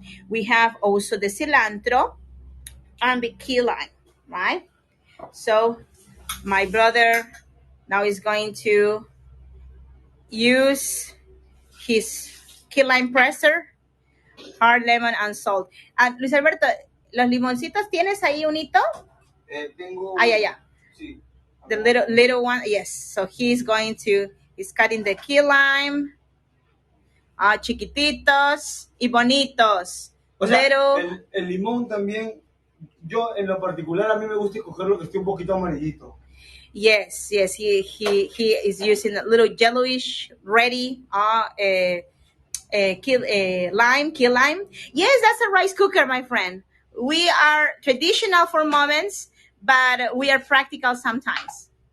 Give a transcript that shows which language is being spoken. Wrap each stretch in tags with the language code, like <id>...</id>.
<en>We have also the cilantro and the key lime, right? So my brother now is going to use his key lime presser, hard lemon and salt.</en> <es>And Luis Alberto, ¿los limoncitos tienes ahí unito? Tengo.</es> <en>Yeah.</en> <es>Sí.</es> <en>The little one, yes. So he's cutting the key lime,</en> <es>chiquititos y bonitos. O sea, el limón también, yo en lo particular, a mí me gusta escogerlo que esté un poquito amarillito.</es> <en>Yes, he is using a little yellowish, ready, key lime. Yes, that's a rice cooker, my friend. We are traditional for moments, but we are practical sometimes.</en>